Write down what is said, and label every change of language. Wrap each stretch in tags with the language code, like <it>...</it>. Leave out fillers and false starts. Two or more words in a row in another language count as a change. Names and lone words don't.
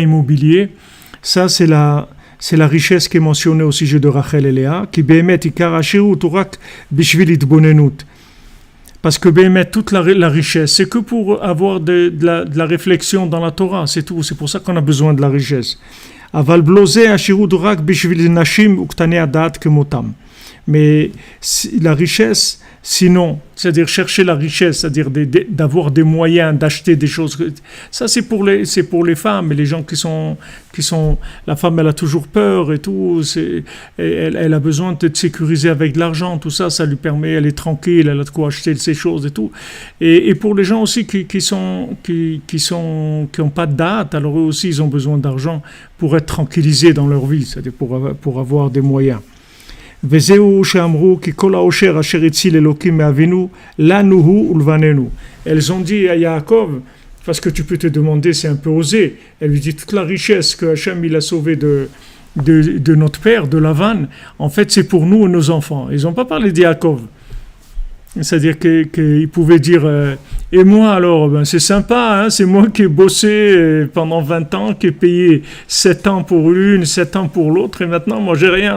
<fr>immobiliers, ça c'est la richesse qui est mentionnée au sujet de Rachel et Léa, qui</fr> <he>באמת עיקר עשירות ורק בשביל התבוננות.</he> <fr>Parce que bémet toute la richesse, c'est que pour avoir de la réflexion dans la Torah, c'est tout. C'est pour ça qu'on a besoin de la richesse.</fr> <he>אבל בלא זה עשירות ורק בשביל נשים וקטני דעת כמותם.</he> <fr>Mais la richesse, sinon, c'est-à-dire chercher la richesse, c'est-à-dire d'avoir des moyens d'acheter des choses, ça c'est pour les femmes, et les gens qui sont, la femme elle a toujours peur et tout, elle a besoin de sécuriser avec de l'argent, tout ça, ça lui permet, elle est tranquille, elle a de quoi acheter ces choses et tout. Et pour les gens aussi qui ont pas de date, alors eux aussi ils ont besoin d'argent pour être tranquillisés dans leur vie, c'est-à-dire pour avoir des moyens.</fr> <he>וזהו שאמרו כי כל העושר אשר הציל אלוקים מאבינו לנו הוא ולבנינו.</he> <fr>Elles ont dit à Yaakov, parce que tu peux te demander, c'est un peu osé, elle lui dit toute la richesse que Hachem il a sauvée de notre père, de Lavan, en fait c'est pour nous et nos enfants. Ils n'ont pas parlé de Yaakov. C'est-à-dire qu'il pouvait dire et moi alors, ben c'est sympa, hein, c'est moi qui ai bossé pendant 20 ans, qui ai payé 7 ans pour l'une, 7 ans pour l'autre, et maintenant moi j'ai rien.</fr>